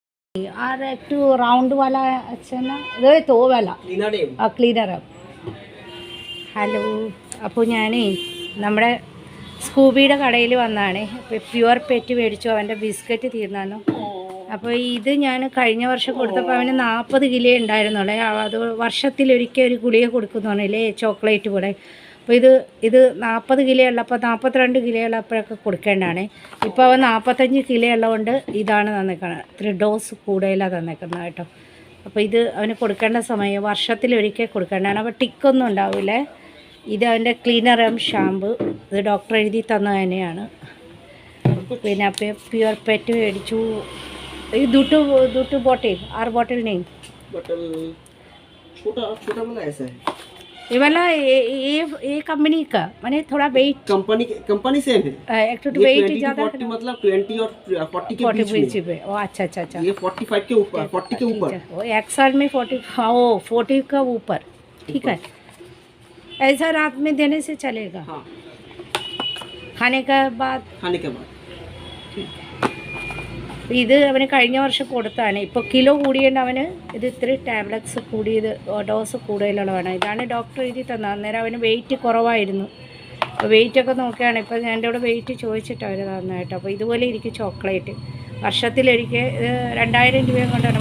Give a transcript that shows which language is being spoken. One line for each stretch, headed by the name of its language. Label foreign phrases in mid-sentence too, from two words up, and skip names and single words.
Hindi: और एक तो राउंड वाला अच्छा ना तो वो वाला
Malayalam: ക്ലീനർ ഹലോ അപ്പോൾ ഞാനേ നമ്മുടെ സ്കൂബിയുടെ കടയിൽ വന്നതാണ്. പ്യുവർ പെറ്റ് മേടിച്ചു. അവൻ്റെ ബിസ്ക്കറ്റ് തീർന്നു. അപ്പോൾ ഇത് ഞാൻ കഴിഞ്ഞ വർഷം കൊടുത്തപ്പോൾ അവന് 40 കിലോ ഉണ്ടായിരുന്നുള്ളേ. അത് വർഷത്തിലൊരിക്കൽ ഒരു ഗുളിക കൊടുക്കുന്നതാണല്ലേ ചോക്ലേറ്റ് കൂടെ. അപ്പോൾ ഇത് 40 കിലോ ഉള്ളപ്പോൾ 42 കിലോ ഉള്ളപ്പോഴൊക്കെ കൊടുക്കേണ്ടതാണ്. ഇപ്പോൾ അവൻ 45 കിലോ ഉള്ളതുകൊണ്ട് ഇതാണ് തന്നേക്കുന്നത്. 3 ഡോസ് കൂടുതലാണ് തന്നേക്കുന്നത് കേട്ടോ. അപ്പോൾ ഇത് അവന് കൊടുക്കേണ്ട സമയം വർഷത്തിലൊരിക്കൽ കൊടുക്കേണ്ടതാണ്. അപ്പോൾ ടിക്കൊന്നും ഉണ്ടാവില്ലേ. ഇത് അവൻ്റെ ക്ലീനർ ഷാമ്പു. ഇത് ഡോക്ടർ എഴുതി തന്ന തന്നെയാണ്. പിന്നെ പ്യുവർ പെറ്റ് മേടിച്ചു.
Hindi: ये दूटू बॉटल और बॉटल नहीं छोटा वाला ऐसा है ये वाला ये कंपनी का माने थोड़ा वेट कंपनी सेम है। एक तो वेट ज़्यादा 40 मतलब 20 और 40 के बीच में। ओ अच्छा ये 45 के ऊपर 40 के ऊपर वो एक साल में 40 का ऊपर ठीक है। ऐसा रात में देने से चलेगा। हाँ खाने के बाद ठीक है।
Malayalam: ഇത് അവന് കഴിഞ്ഞ വർഷം കൊടുത്താണ്. ഇപ്പോൾ കിലോ കൂടിയുണ്ട് അവന്. ഇത് ഇത്തിരി ടാബ്ലറ്റ്സ് കൂടിയത് ഡോസ് കൂടുതലുള്ളതാണ്. ഇതാണ് ഡോക്ടർ എഴുതി തന്നത്. അന്നേരം അവന് വെയിറ്റ് കുറവായിരുന്നു. അപ്പോൾ വെയിറ്റൊക്കെ നോക്കുകയാണ്. ഇപ്പോൾ ഞാൻ എൻ്റെ കൂടെ വെയിറ്റ് ചോദിച്ചിട്ട് അവർ തന്നായിട്ട്. അപ്പോൾ ഇതുപോലെ ഇരിക്കും ചോക്ലേറ്റ്. വർഷത്തിലൊരിക്കൽ 2000 രൂപയും കൊണ്ടാണ്.